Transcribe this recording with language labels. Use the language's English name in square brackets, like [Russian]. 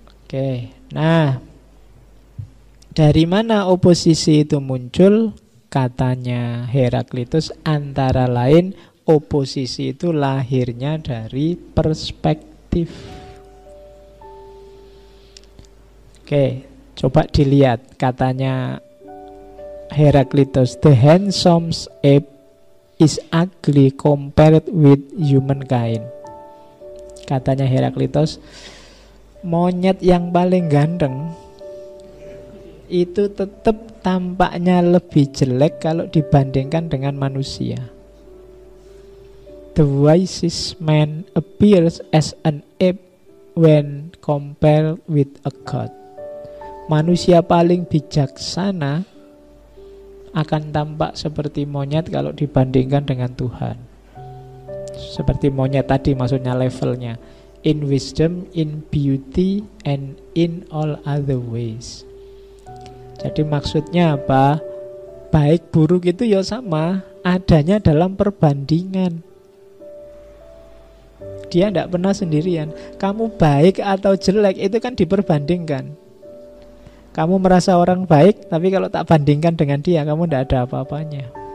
[Indonesian] Oke, nah, dari mana oposisi itu muncul? Katanya Heraklitus, antara lain oposisi itu lahirnya dari perspektif. Oke, coba dilihat. [English] Katanya Heraklitus, the handsome ape is ugly compared with humankind. [Indonesian] Katanya Heraklitos, monyet yang paling ganteng itu tetap tampaknya lebih jelek kalau dibandingkan dengan manusia. [English] The wisest man appears as an ape when compared with a god. [Indonesian] Manusia paling bijaksana akan tampak seperti monyet kalau dibandingkan dengan Tuhan. Seperti monyet tadi, maksudnya levelnya. [English] In wisdom, in beauty, and in all other ways. [Indonesian] Jadi maksudnya apa? Baik buruk itu ya sama, adanya dalam perbandingan. Dia tidak pernah sendirian. Kamu baik atau jelek itu kan diperbandingkan. Kamu merasa orang baik, tapi kalau tak bandingkan dengan dia, kamu tidak ada apa-apanya.